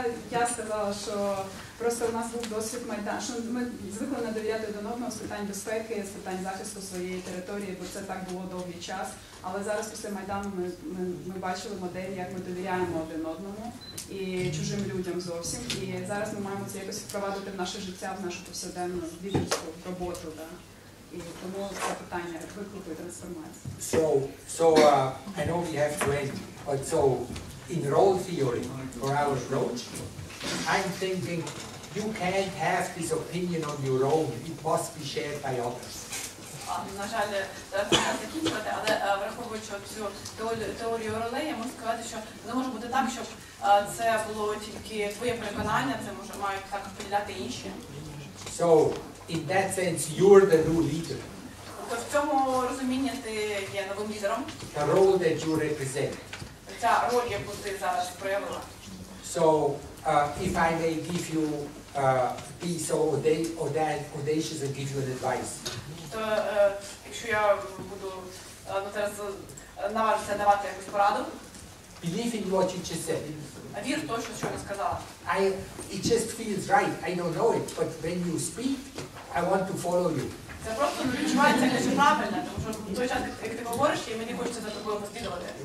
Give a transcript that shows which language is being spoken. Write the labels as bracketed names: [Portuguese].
[Ukrainian] Я сказала, що просто у нас був досвід Майдану, що ми звикли не довіряти один одному з питань безпеки, з питань захисту своєї території, бо це так було довгий час. Але зараз після Майдану ми бачили модель, як ми довіряємо один одному і чужим людям зовсім. І зараз ми маємо це якось впровадити в наше життя, в нашу повсякденну лідерську роботу. Да. І тому це питання виклику і трансформації. [English] So I know we have to end, but so in role theory for our approach, I'm thinking you can't have this opinion on your own. It must be shared by others. [Ukrainian] На жаль, зараз можна закінчувати, але враховуючи цю теорію ролей, я можу сказати, що не може бути так, щоб це було тільки твоє переконання, це мають також поділяти інші. [English] So, in that sense, you're the new leader. [Ukrainian] Тобто в цьому розумінні ти є новим лідером. [English] The role that you represent. [Ukrainian] Ця роль, яку ти зараз проявила. [English] So, if I may give you, be so audacious and give you an advice. [Ukrainian] То, якщо я буду зараз наважитися давати якусь пораду. [English] Believe in what you just said. [Ukrainian] Вір в те, що я сказала. [English] It just feels right. I don't know it, but when you speak, I want to follow you. [Ukrainian] Це просто відчувається дуже правильно, тому що в той час, як ти говориш, і мені хочеться за тобою послідувати.